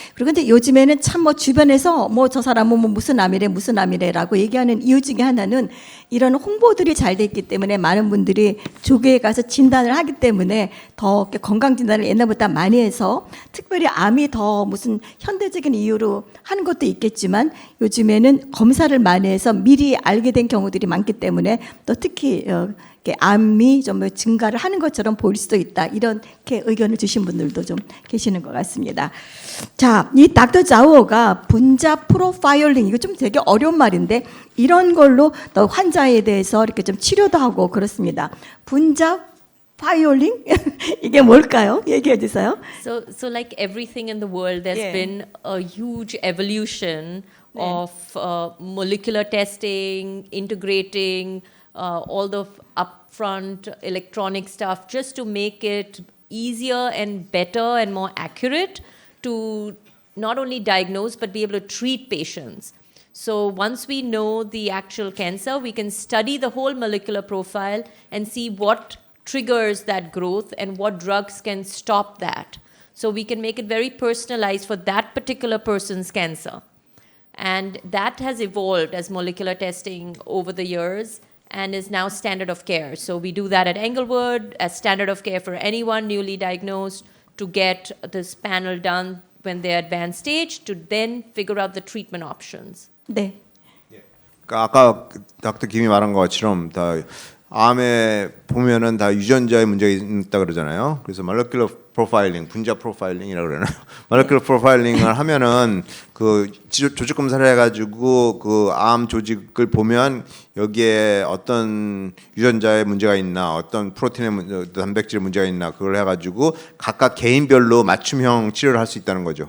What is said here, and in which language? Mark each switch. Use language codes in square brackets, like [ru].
[ko] 그리고 근데 요즘에는 참 뭐 주변에서 뭐 저 사람은 뭐 무슨 암이래라고 얘기하는 이유 중에 하나는 이런 홍보들이 잘 돼 있기 때문에 많은 분들이 조계에 가서 진단을 하기 때문에 더 건강 진단을 옛날보다 많이 해서 특별히 암이 더 무슨 현대적인 이유로 하는 것도 있겠지만 요즘에는 검사를 많이 해서 미리 알게 된 경우들이 많기 때문에 또 특히 암이 좀 증가를 하는 것처럼 보일 수도 있다. 이렇게 의견을 주신 분들도 좀 계시는 것 같습니다. 자, 이 닥터 자오가 분자 프로파일링, 이거 좀 되게 어려운 말인데 이런 걸로 또 환자에 대해서 이렇게 좀 치료도 하고 그렇습니다. 분자 파이올링? 이게 뭘까요? 얘기해 주세요. [en] So like everything in the world, there's been a huge evolution of molecular testing, integrating all the upfront electronic stuff just to make it easier and better and more accurate to not only diagnose but be able to treat patients. So once we know the actual cancer, we can study the whole molecular profile and see what triggers that growth and what drugs can stop that. So we can make it very personalized for that particular person's cancer. And that has evolved as molecular testing over the years and is now standard of care. So we do that at Englewood as standard of care for anyone newly diagnosed to get this panel done when they're advanced stage to then figure out the treatment options. [ko] 네. 그러니까 아까 닥터 김이 말한 것처럼 다 암에 보면은 다 유전자의 문제가 있다 그러잖아요. 그래서 모lecular profiling, 분자 프로파일링이라고 그러나요? 모lecular 프로파일링을 하면은 그 조직 검사를 해가지고 그 암 조직을 보면 여기에 어떤 유전자의 문제가 있나, 어떤 프로틴의 문제, 단백질의 문제가 있나 그걸 해가지고 각각 개인별로 맞춤형 치료를 할 수 있다는 거죠.